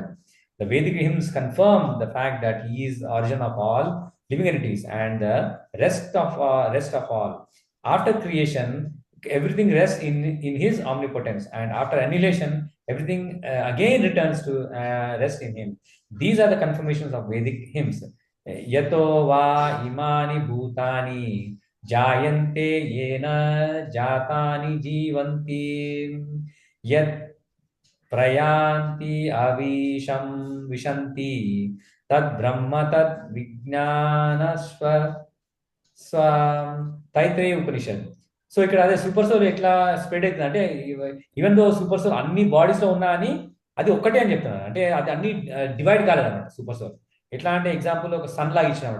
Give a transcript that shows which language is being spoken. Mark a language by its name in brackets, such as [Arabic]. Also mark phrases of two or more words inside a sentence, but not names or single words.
[English] The Vedic hymns confirm the fact that he is the origin of all living entities and the rest of all. After creation, everything rests in his omnipotence, and after annihilation, everything again returns to rest in him. These are the confirmations of Vedic hymns. [Sanskrit] यतो वा इमानि भूतानि जायन्ते येन जातानि जीवन्ति यत् प्रयन्ति अविशम् विशन्ति తద్బ్రహ్మ తద్విజ్ఞాన స్వ తైత్రేయ ఉపనిషత్. [Telugu] సో ఇక్కడ అదే [English] super soul [Telugu] ఎట్లా స్ప్రెడ్ అవుతుంది అంటే, [English] even though super soul [Telugu] అన్ని బాడీస్ లో ఉన్నా అని అది ఒక్కటే అని చెప్తున్నారు. అంటే అది అన్ని డివైడ్ కాలేదన్నమాట [English] super soul. [Telugu] ఎట్లా అంటే ఎగ్జాంపుల్ ఒక సన్ లాగా ఇచ్చినమాట.